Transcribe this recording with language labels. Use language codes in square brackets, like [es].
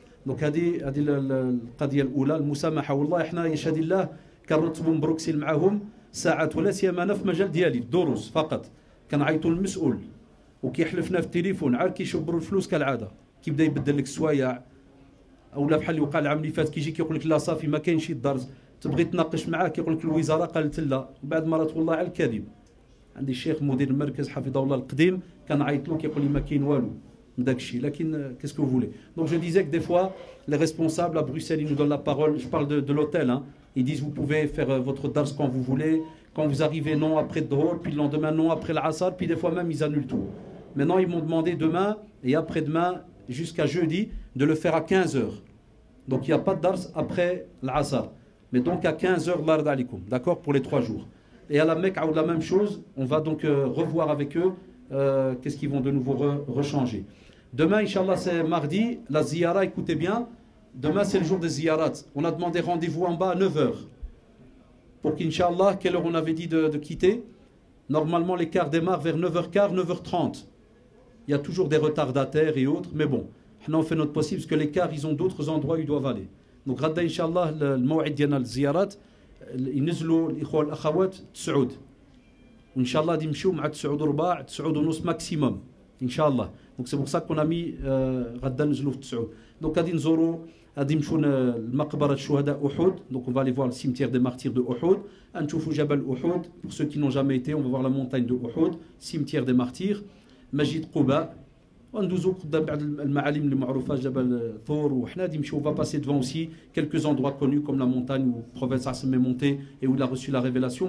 [ar] دونك هذه القضيه الاولى المسامحه. والله احنا يشهد الله كنرتبوا مبروكسين معاهم ساعات ولا سيما انا في المجال ديالي الدروس فقط كنعيطوا للمسؤول وكيحلفنا في التليفون عاد كيشبروا الفلوس كالعاده كيبدا يبدل لك السوايع اولا بحال اللي وقع العام اللي فات كيجي كيقول لك لا صافي ما كاينش الدرس تبغي تناقش معاه كيقول لك الوزاره قالت لا وبعد مرات والله على الكذب. عندي الشيخ مدير المركز حفظه الله القديم كنعيط له كيقول لي ما كاين والو من داك الشيء لكن كاسكو فولي. [fr] دونك جو ديزي que des fois les responsables à Bruxelles ils nous donnent la parole. Je parle de l'hôtel hein. Ils disent vous pouvez faire votre dars quand vous voulez, quand vous arrivez non après Dhuhr, puis le lendemain non après l'Asr, puis des fois même ils annulent tout. Maintenant ils m'ont demandé demain et après-demain jusqu'à jeudi de le faire à 15h. Donc il n'y a pas de dars après l'Asr. Mais donc à 15h l'ard alikoum, d'accord, pour les 3 jours. Et à la Mecque la même chose, on va donc revoir avec eux qu'est-ce qu'ils vont de nouveau rechanger. Demain Inch'Allah c'est mardi, la ziyara, écoutez bien. Demain, c'est le jour des ziyarat. On a demandé rendez-vous en bas à 9h. Pour qu'Inch'Allah, quelle heure on avait dit de quitter? Normalement, l'écart démarre vers 9h15, 9h30. Il y a toujours des retardataires et autres, mais bon, on fait notre possible parce que l'écart, ils ont d'autres endroits où ils doivent aller. Donc, Radda, Inch'Allah, le maw'id diyana al-ziyarat, [ar] ينزلوا الإخوة والأخوات [fr] 9. [ar] Inch'Allah, يمشيو مع 9 وربع 9 ونص maximum. Inch'Allah. [fr] Donc, c'est pour ça qu'on a mis Radda [ar] نزلوا في [fr] 9. [ar] Donc, غادي نزوروا غادي نمشيو لمقبرة الشهداء أحد. [fr] Donc on va aller voir le cimetière des martyrs de Uhud. [ar] نشوفوا جبل أحد. [fr] Pour ceux qui n'ont jamais été, on va voir la montagne de Uhud, cimetière des martyrs. [ar] مسجد قباء. وندوزو قدام بعض المعالم اللي معروفة جبل ثور وحنا غادي نمشيو. [fr] On va passer devant aussi quelques endroits connus comme la montagne où le prophète Hassan est monté et où il a reçu la révélation.